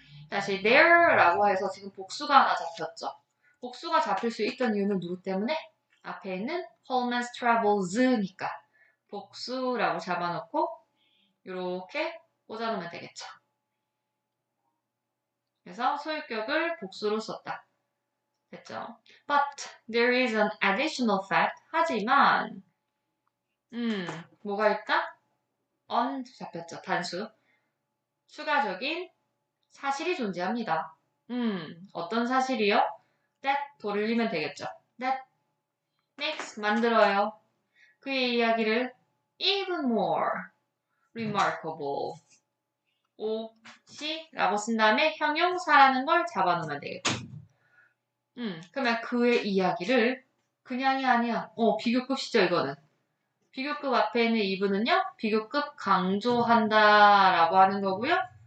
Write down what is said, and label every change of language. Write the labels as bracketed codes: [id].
[ko] 다시 there라고 해서 지금 복수가 하나 잡혔죠. 복수가 잡힐 수 있던 이유는 누구 때문에? 앞에 있는 Holman's Travels니까 복수라고 잡아놓고 이렇게 꽂아놓으면 되겠죠. 그래서 소유격을 복수로 썼다. 됐죠? [en] But there is an additional fact. [ko] 하지만 뭐가 있다? on 잡혔죠. 단수. 추가적인 사실이 존재합니다. 어떤 사실이요? That 돌리면 되겠죠. [en] That makes [ko] 만들어요. 그의 이야기를 [en] even more remarkable. [ko] 오시라고 쓴 다음에 형용사라는 걸 잡아놓으면 되겠죠. 그러면 그의 이야기를 그냥이 아니야. 비교급이죠 이거는. 비교급 앞에 있는 even은요. 비교급 강조한다라고 하는 거고요.